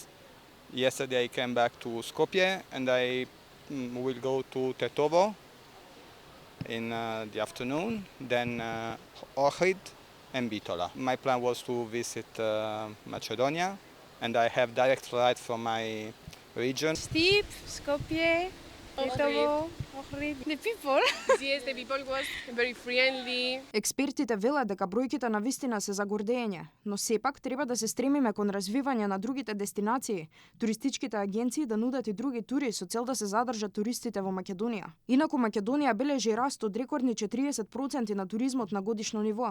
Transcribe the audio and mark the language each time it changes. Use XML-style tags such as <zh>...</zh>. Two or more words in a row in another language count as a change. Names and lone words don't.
<en>Yesterday I came back to Skopje, and I will go to Tetovo in the afternoon, then Ohrid and Bitola. My plan was to visit Macedonia, and I have direct flight from my region. Stip, Skopje, Tetovo, Ohrid. The people. Yes, the people was very friendly.</en> <mk>Експертите велат дека бројките на вистина се за гордење, но сепак треба да се стремиме кон развивање на другите дестинации, туристичките агенции да нудат и други тури со цел да се задржат туристите во Македонија. Инаку Македонија бележи раст од рекордни 40% на туризмот на годишно ниво.</mk>